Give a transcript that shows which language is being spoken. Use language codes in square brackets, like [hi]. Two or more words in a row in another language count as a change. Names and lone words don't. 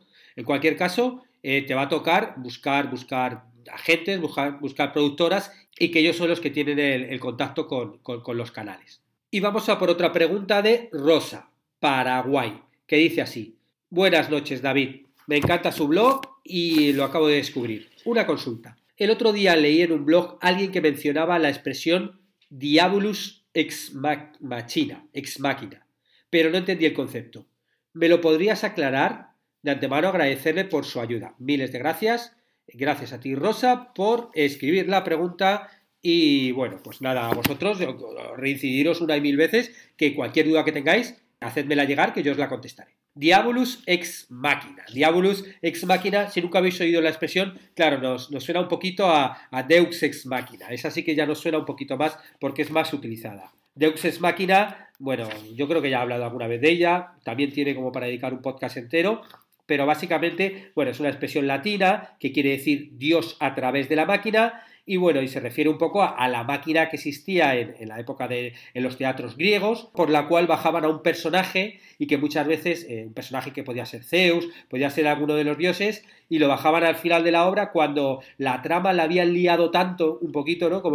[es] En cualquier caso, te va a tocar buscar agentes, buscar productoras y que ellos son los que tienen el contacto con los canales. Y vamos a por otra pregunta de Rosa, Paraguay, que dice así: buenas noches, David. Me encanta su blog y lo acabo de descubrir. Una consulta. El otro día leí en un blog alguien que mencionaba la expresión [la] Diabolus ex machina, [es] pero no entendí el concepto. ¿Me lo podrías aclarar? De antemano agradecerle por su ayuda. Miles de gracias. Gracias a ti, Rosa, por escribir la pregunta. Y bueno, pues nada, a vosotros reincidiros una y mil veces que cualquier duda que tengáis, hacedmela llegar que yo os la contestaré. [la] Diabolus ex machina. Diabolus ex machina, [es] si nunca habéis oído la expresión, claro, nos suena un poquito a [la] Deus ex machina. [es] Esa sí que ya nos suena un poquito más porque es más utilizada. [la] Deus ex machina, [es] bueno, yo creo que ya he hablado alguna vez de ella, también tiene como para dedicar un podcast entero, pero básicamente, bueno, es una expresión latina que quiere decir Dios a través de la máquina. Y bueno, y se refiere un poco a la máquina que existía en la época en los teatros griegos, por la cual bajaban a un personaje y que muchas veces, un personaje que podía ser Zeus, podía ser alguno de los dioses, y lo bajaban al final de la obra cuando la trama la habían liado tanto, un poquito, ¿no?